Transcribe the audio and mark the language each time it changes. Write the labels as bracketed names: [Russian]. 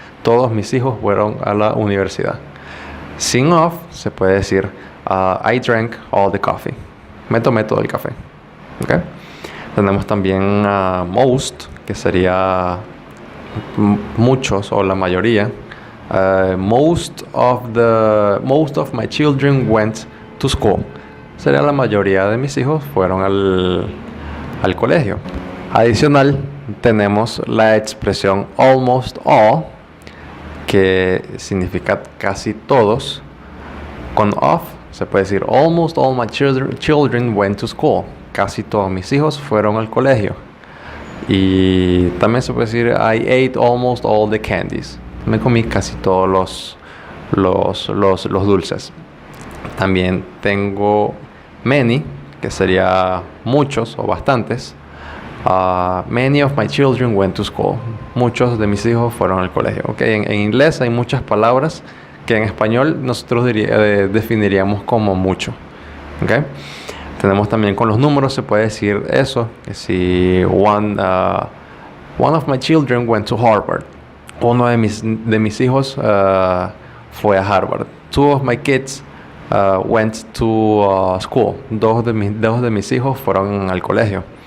[Spanish] Todos mis hijos fueron a la universidad. Sin of se puede decir [English] I drank all the coffee. [Spanish] Me tomé todo el café. Okay. Tenemos también most, que sería muchos o la mayoría. [English] Most of my children went to school. [Spanish] Sería la mayoría de mis hijos fueron al colegio. Adicional, tenemos la expresión almost all, que significa casi todos. Con of se puede decir [English] almost all my children went to school. [Spanish] Casi todos mis hijos fueron al colegio. Y también se puede decir [English] I ate almost all the candies. [Spanish] Me comí casi todos los dulces. También tengo many, que sería muchos o bastantes. [English] Many of my children went to school. [Spanish] Muchos de mis hijos fueron al colegio. Okay. En inglés hay muchas palabras que en español nosotros definiríamos como mucho. Okay. Tenemos también con los números, se puede decir eso, que si [English] one of my children went to Harvard. [Spanish] Uno de mis hijos fue a Harvard. [English] Two of my kids went to school. [Spanish] Dos de mis hijos fueron al colegio.